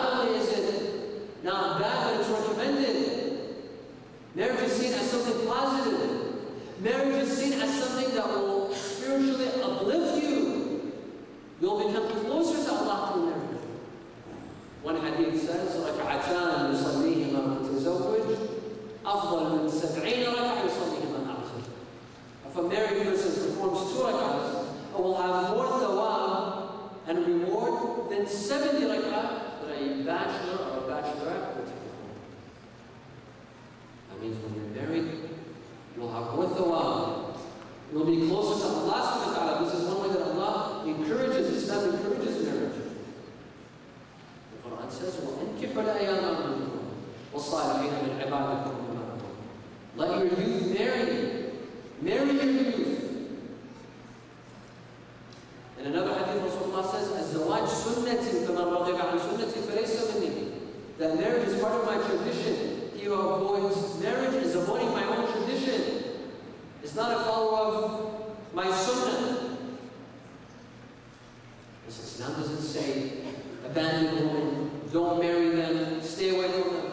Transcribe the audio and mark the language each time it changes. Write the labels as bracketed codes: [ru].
[en] is recommended. Marriage is seen as something positive. Marriage is seen as something that will spiritually uplift you. You'll become closer to Allah through marriage. One hadith says, [ar] ركعتان يصليهما متزوج أفضل من 70 ركعة يصليهما أعزب. [en] If a married person performs 2 rak'ahs, it will have more thawab and reward than 70 rak'ah that a bachelor or a bachelorette will perform. That means when you're married, you'll have more thawab. You'll be closer to Allah subhanahu wa ta'ala. This is one way that Allah encourages, Islam encourages marriage. The Qur'an says, [ar] وَأَنْكِحُوا الْأَيَامَ مِنكُمْ وَالصَّالِحِينَ مِنْ عِبَادِكُمْ وَإِمَائِكُمْ. [en] Let your youth marry. Marry your youth. In another hadith, Rasulullah says, [ar] الزواج سنتي فمن رغب عن سنتي فليس مني. [en] That marriage is part of my tradition. He who avoids marriage is avoiding my own tradition. It's not a follower of my sunnah. Islam doesn't say, abandon women, don't marry them, stay away from them.